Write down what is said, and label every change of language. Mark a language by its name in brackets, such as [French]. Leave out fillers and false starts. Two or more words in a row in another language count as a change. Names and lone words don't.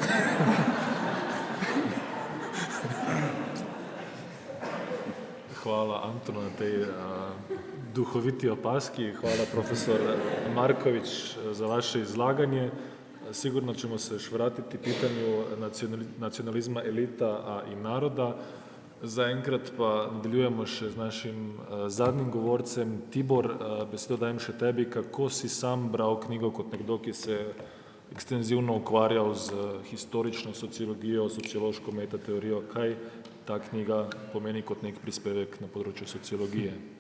[Slovenian] Hvala Antonu na tej duhoviti opaski, hvala profesor Marković za vaše izlaganje. [Croatian] Sigurno ćemo se još vratiti pitanju nacionalizma elita in naroda. [Slovenian] Zaenkrat pa nadaljujemo še z našim zadnjim govorcem. Tibor, besedo dajem še tebi, kako si sam bral knjigo kot nekdo, ki se je ekstenzivno ukvarjal z historično sociologijo, sociološko metateorijo. Kaj ta knjiga pomeni kot nek prispevek na področju sociologije?